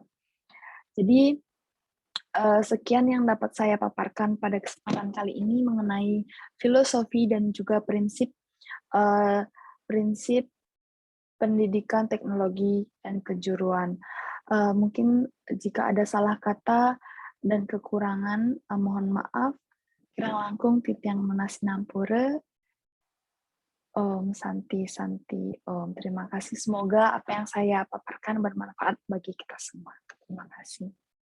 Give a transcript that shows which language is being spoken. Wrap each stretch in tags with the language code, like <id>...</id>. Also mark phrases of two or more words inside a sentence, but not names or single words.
<id>Jadi sekian yang dapat saya paparkan pada kesempatan kali ini mengenai filosofi dan juga prinsip pendidikan teknologi dan kejuruan. Mungkin jika ada salah kata dan kekurangan, mohon maaf.</id> <ban>Kirang langkung titiang manasinampura.</ban> <sa>शान्ति शान्ति,</sa> <id>terima kasih. Semoga apa yang saya paparkan bermanfaat bagi kita semua. Terima kasih.</id>